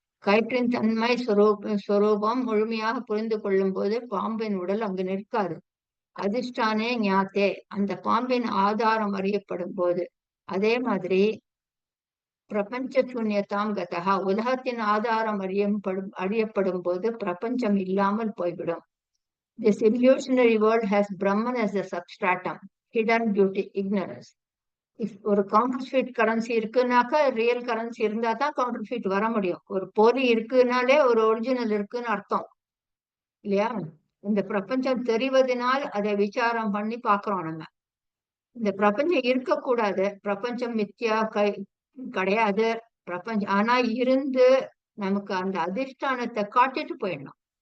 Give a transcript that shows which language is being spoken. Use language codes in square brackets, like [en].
[ta] கயிற்றின் தன்மை ஸ்வரூபம் முழுமையாக புரிந்து கொள்ளும் போது பாம்பின் உடல் அங்கு நிற்காது. [sa] அதிஷ்டானே ஞாத்தே, [ta] அந்த பாம்பின் ஆதாரம் அறியப்படும் போது. அதே மாதிரி [sa] பிரபஞ்ச சூன்யதாம் கதா. [ta] உலகத்தின் ஆதாரம் அறியப்படும் போது பிரபஞ்சம் இல்லாமல் போய்விடும். [en] This illusionary world has Brahman as a substratum, hidden beauty, ignorance. [ta] ஒரு கவுண்டர்ஃபீட் கரன்சி இருக்குனாக்கா ரியல் கரன்சி இருந்தா தான் கவுண்டர்ஃபீட் வர முடியும். ஒரு போலி இருக்குனாலே ஒரு ஒரிஜினல் இருக்குன்னு அர்த்தம் இல்லையா? இந்த பிரபஞ்சம் தெரிவதனால் அதை விசாரம் பண்ணி பாக்குறோம் நம்ம. இந்த பிரபஞ்சம் இருக்கக்கூடாது, பிரபஞ்சம் மித்யா கிடையாது பிரபஞ்சம், ஆனா இருந்து நமக்கு அந்த அதிஷ்டானத்தை காட்டிட்டு போயிடணும்.